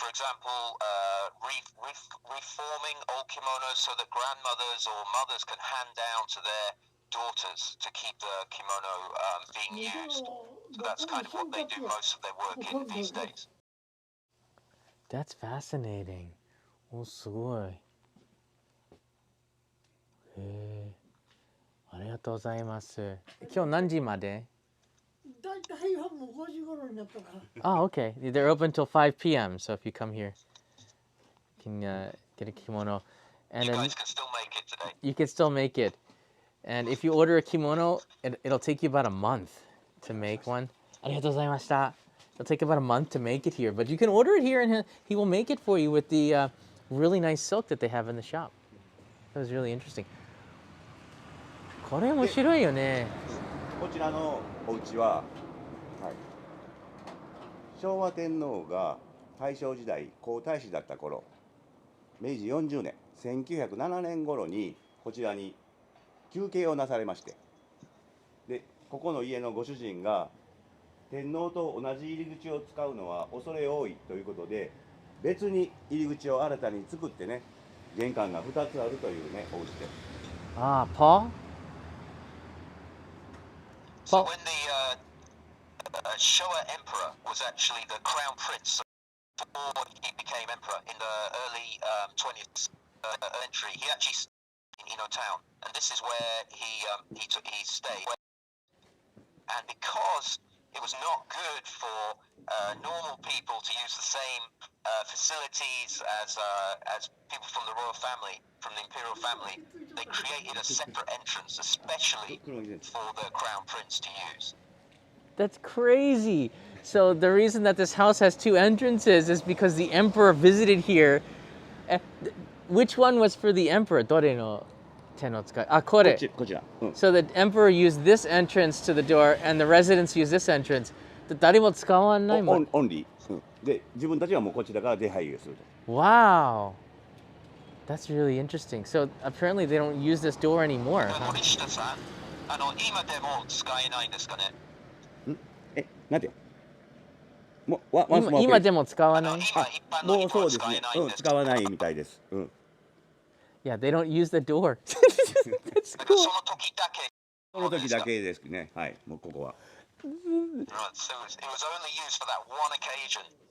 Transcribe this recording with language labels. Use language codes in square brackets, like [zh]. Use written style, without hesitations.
[en] For example, reforming old kimonos so that grandmothers or mothers can hand down to their daughters to keep the kimono being used. So that's kind of what they do most of their work in these days. That's fascinating. [ja] お、すごい。へえ、ありがとうございます。今日何時まで？だいたいはもう5時頃になったから。 [en] Oh, okay. They're open till 5 p.m. So if you come here, you can get a kimono, and You then guys can still make it today. you can still make it. And if you order a kimono, it'll take you about a month to make one. [ja] ありがとうございました。 [en] It'll take about a month to make it here, but you can order it here, and he will make it for you with the really nice silk that they have in the shop. That was really interesting. [ja] これ面白いよね。こちらのお家は、はい、昭和天皇が大正時代皇太子だった頃、明治40年1907年頃にこちらに休憩をなされまして、でここの家のご主人が天皇と同じ入り口を使うのは恐れ多いということで、別に入り口を新たに作ってね、玄関が2つあるというねお家です。ああ、Paul? [en] So when the Showa emperor was actually the crown prince before he became emperor in the early 20th century, he actually stayed in Ino town, and this is where he stayed. And because it was not good for normal people to use the same facilities as people from the royal family, from the imperial family, they created a separate entrance, especially for the crown prince to use. That's crazy. So the reason that this house has two entrances is because the emperor visited here. which one was for the emperor? [ja] どれの手の使い？あ、これ。こちら。うん。 [en] So the emperor used this entrance to the door, and the residents use this entrance. [ja] 誰も使わないもん。 [en] オンリー。うん。 [ja] で、自分たちはもうこちらから出入りをすると。 [en] Wow. That's really interesting. So apparently they don't use this door anymore. [ja] 森下さん、今でも使えないんですかね。なんて今でも使わない？もうそうですね。うん、使わないみたいです。うん。 [en] Yeah, they don't use the door. That's [ja] そ [en] cool. [ja] の時だけ。その時だけですね。はい、もうここは。 [en] Right, so it was only used for that one occasion.